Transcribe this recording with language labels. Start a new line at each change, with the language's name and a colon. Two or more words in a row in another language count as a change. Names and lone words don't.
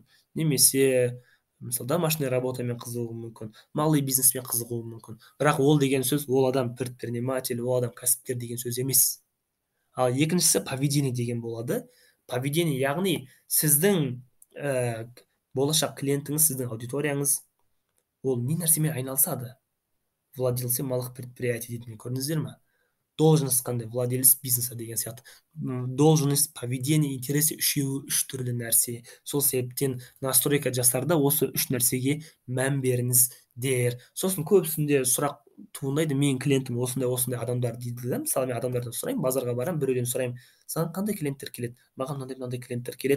Kazakh: Немесе мысалы
Russian: домашний работамен
Kazakh: қызығуы мүмкін,
Russian: малый бизнеспен
Kazakh: қызығуы мүмкін. Бірақ ол деген сөз, ол адам предприниматель, ол адам кәсіпкер деген сөз емес. Ал екіншісі поведение деген болады. Поведение, яғни сіздің болашақ клиентіңіз, сіздің аудиторияңыз, ол не нәрсемен айналысады?
Russian: Владельцы малых предприятий
Kazakh: дейтін, көрдіңіздер ме? Должность қандай?
Russian: Владелец бизнеса
Kazakh: деген сияқты.
Russian: Должность, поведение, интересы
Kazakh: үшеуі үш түрлі нәрсе. Сол себептен настройка жасарда осы үш нәрсеге мән беріңіздер. Сосын көбісінде сұрақ туындайды, менің клиентім осындай адамдар дейді да. Мысалы, мен адамдардан сұраймын, базарға барамын, біреуден сұраймын, саған қандай клиенттер келеді? Маған мынандай клиенттер келеді.